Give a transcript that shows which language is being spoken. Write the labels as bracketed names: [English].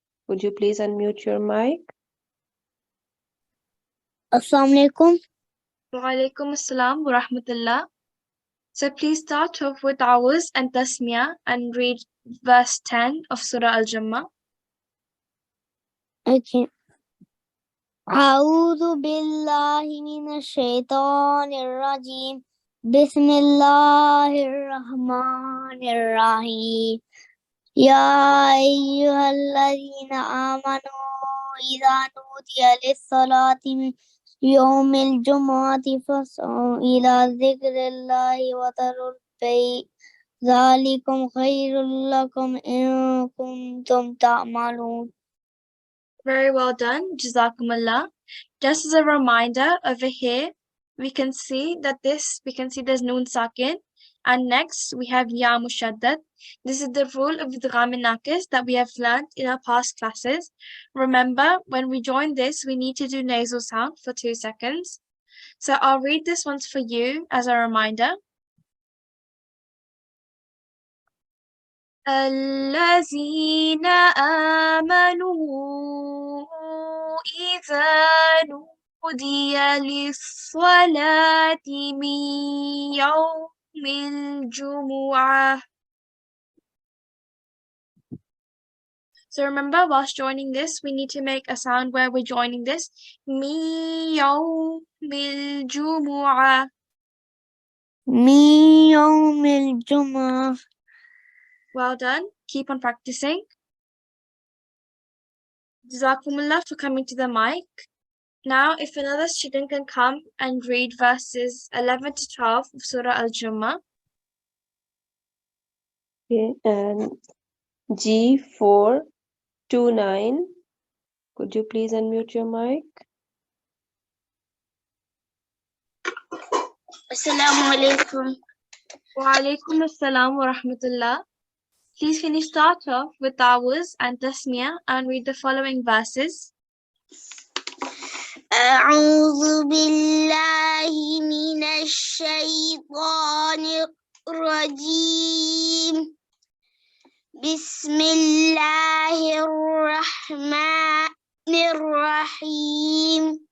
[English] Would you please unmute your mic? [Arabic] Assalamu alaikum. Wa alaikum assalam wa rahmatullah. [English] So please start off with Awaz and Tasmiyah and read verse 10 of Surah Al-Jummah. Okay. [Arabic] أعوذ بالله من الشيطان الرجيم بسم الله الرحمن الرحيم يا أيها الذين آمنوا إذا نودي للصلاة من يوم الجمعة فاسعوا إلى ذكر الله وذروا البيع ذلكم خير لكم إن كنتم تعملون. [English] Very well done, Jazakumullah. Just as a reminder, over here, we can see there's Noon Sakin, and next we have Ya Mushaddad. This is the rule of Idgham Naqis that we have learned in our past classes. Remember, when we join this, we need to do nasal sound for 2 seconds. So I'll read this once for you as a reminder. [Arabic] الذين آمنوا إذا نودي للصلاة من يوم الجمعة. [English] So remember, whilst joining this, we need to make a sound where we're joining this. [Arabic] من يوم الجمعة. من يوم الجمعة. [English] Well done. Keep on practicing. Jazakumullah for coming to the mic. Now, if another student can come and read verses 11 to 12 of Surah Al-Jummah. Okay, and G429. Could you please unmute your mic? [Arabic] Assalamu alaikum. Wa alaikum assalam wa rahmatullah. [English] Please can you start off with Awaz and Tasmiyah and read the following verses. [Arabic] أعوذ بالله من الشيطان الرجيم بسم الله الرحمن الرحيم